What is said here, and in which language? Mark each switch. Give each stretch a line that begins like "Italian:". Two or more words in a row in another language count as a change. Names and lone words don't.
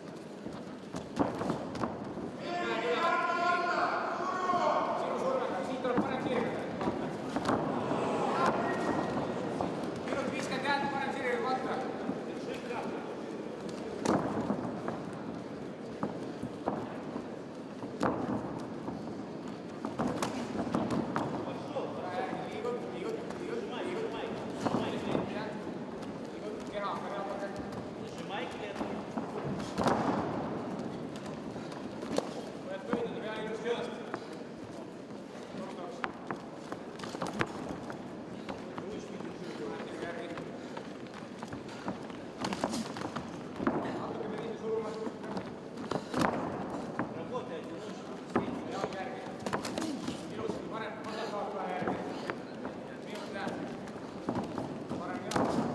Estonian: Siit tuleb parem sirge. Minut 50 jääd, parem sirge kontra.
Russian: Держи капу. Пошел.
Estonian: Liigud. Liigud keha.
Russian: Нажимай клетку.
Estonian: Võid pöidlada pea ilusti ülest.
Russian: Ручки держи.
Estonian: Natuke pidin suruma.
Russian: Работай одиночно.
Estonian: Jalg järgi. Ilusti, parem vasak haak pähe järgi. Minut jääb. Parem jalg.